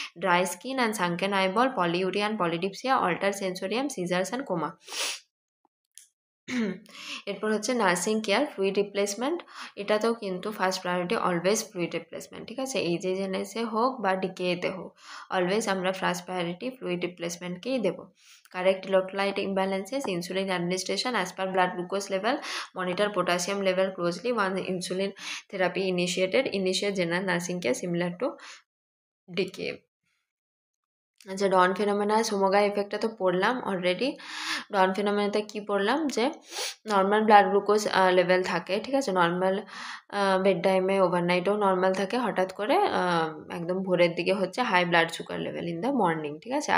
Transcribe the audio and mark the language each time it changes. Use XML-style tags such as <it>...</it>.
<en>Dry skin and sunken eyeball, polyuria and polydipsia, alter sensorium, seizures and coma.</en> <bn>এরপর হচ্ছে nursing care, fluid replacement, এটাতেও কিন্তু first priority always fluid replacement, ঠিক আছে, এইচএইচএনএসে হোক বা ডিকেতে হোক, অলওয়েজ আমরা ফার্স্ট প্রায়োরিটি ফ্লুইড রিপ্লেসমেন্টকেই দেবো।</bn> <en>Correct electrolyte imbalances, insulin administration as per blood glucose level, monitor potassium level closely once insulin therapy initiated, initiate general nursing care similar to DKA।</en> <bn>আচ্ছা, ডন ফিনোমেনা সোমোগা ইফেক্টটা তো পড়লাম অলরেডি। ডন ফিনোমেনাতে কী পড়লাম যে নর্মাল ব্লাড গ্লুকোজ লেভেল থাকে, ঠিক আছে, নর্মাল বেড টাইমে ওভারনাইটেও নর্মাল থাকে, হঠাৎ করে একদম ভোরের দিকে হচ্ছে</bn> <en>high blood sugar level in the morning,</en> <bn>ঠিক আছে।</bn>